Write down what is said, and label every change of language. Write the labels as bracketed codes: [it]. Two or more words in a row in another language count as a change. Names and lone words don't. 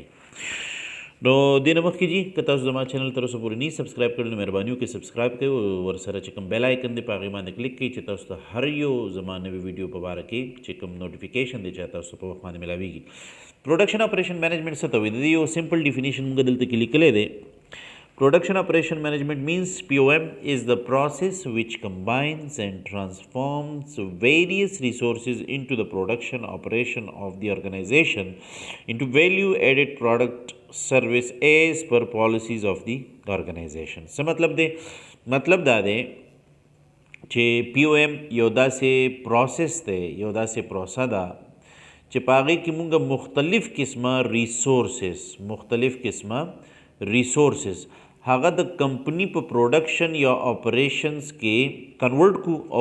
[ps] نو دې نه مخکې جی که تاسو زما چینل تر اوسه پورې نه سبسکرایب کړی نو مهرباني وکړئ سبسکرایب کړئ، ورسره چې کوم [en] bell icon [ps] دی په هغې باندې کلیک کړئ چې تاسو ته هر یو زما نوي ویډیو په باره کې چې کوم نوټیفیکیشن دی چې تاسو په وخت باندې ملاویږي. [en] production operation management [ps] څه ته وایي؟ د دې یو سمپل ډیفینیشن موږ دلته کې لیکلی دی. [en] Production operation management means POM is the process which combines and transforms various resources into the production operation of the organization into value added product service as per policies of the organization. [ps] څه مطلب دی؟ مطلب دا دی چې POM یو داسې پروسس دی، یو داسې پروسه ده چې په هغې کې موږ مختلف قسمه ریسورسز هغه د کمپنی په پروډکشن یا آپریشنز کې کنورټ کو او